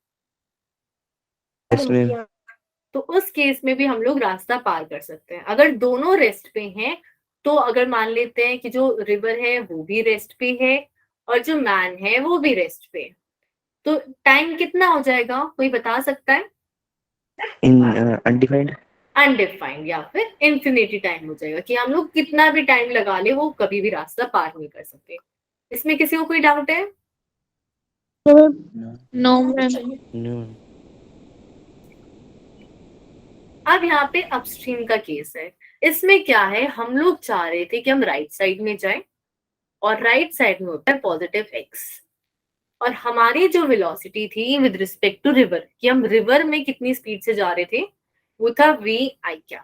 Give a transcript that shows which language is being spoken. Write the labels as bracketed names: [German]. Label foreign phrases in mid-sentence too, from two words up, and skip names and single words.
[English] Yes, ma'am. [Hindi] तो उस केस में भी हम लोग रास्ता पार कर सकते हैं। अगर दोनों रेस्ट पे हैं, तो अगर मान लेते हैं कि जो रिवर है वो भी रेस्ट पे है और जो मैन है वो भी रेस्ट पे है, तो टाइम कितना हो जाएगा, कोई बता सकता है? [English] In undefined. [Hindi] अनडिफाइंड या फिर [English] infinity time [Hindi] हो जाएगा, कि हम लोग कितना भी टाइम लगा ले वो कभी भी रास्ता पार नहीं कर सकते। इसमें किसी को कोई डाउट है? [English] No, ma'am. No. No, ma'am. No. [Hindi] अब यहाँ पे अपस्ट्रीम का केस है। इसमें क्या है, हम लोग चाह रहे थे कि हम [English] right side [Hindi] में जाएं और [English] right side [Hindi] में होता है [English] positive x, [Hindi] और हमारी जो वेलोसिटी थी [English] with respect to river, [Hindi] कि हम रिवर में कितनी स्पीड से जा रहे थे, वो था [English] v i cap.